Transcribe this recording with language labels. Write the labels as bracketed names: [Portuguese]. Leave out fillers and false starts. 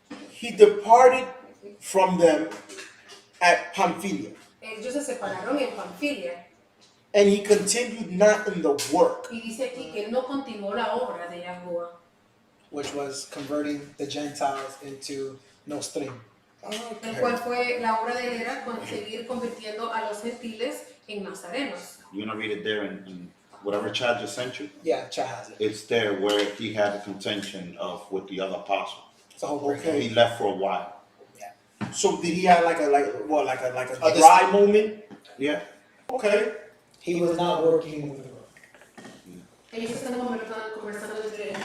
[English] he departed from them at Pamphylia, [Spanish] Ellos se separaron en Panfilia [English] and he continued not in the work. [Spanish] y dice aquí que no continuó la obra de Yahuwah, [English] Which was converting the Gentiles into Nostrim. [Spanish] el cual fue la obra de él era seguir convirtiendo a los gentiles en nazarenos. [English] You're going to read it there in whatever Chad just sent you. Yeah, Chad has it. It's there where he had a contention with the other apostle. It's a whole breakdown. He left for a while. So did he have like a A dry moment? Yeah. Okay. He was not working with the Lord. [Spanish] Ellos están conversando entre